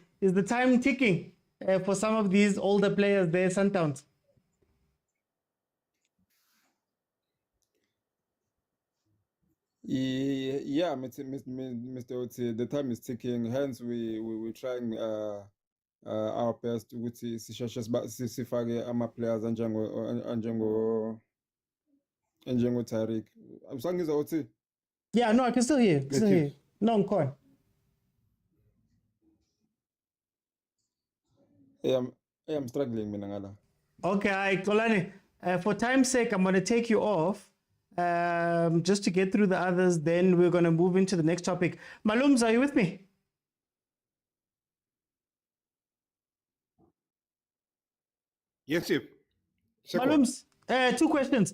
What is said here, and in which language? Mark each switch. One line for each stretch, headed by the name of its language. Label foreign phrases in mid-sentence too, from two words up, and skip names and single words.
English: Is the time ticking for some of these older players there, Sundowns? Yeah, Mr. Oti, the time is ticking. Hence, we're trying our best
Zulu: ukuthi sifake ama-players anjengo Tariq. Usangizwa Oti?
English: Yeah, no, I can still hear. No, I'm calling. I'm struggling
Zulu: mina ngala.
English: Okay, Kolani, for time's sake, I'm going to take you off just to get through the others. Then we're going to move into the next topic. Malums, are you with me? Yes, Chief. Malums, 2 questions.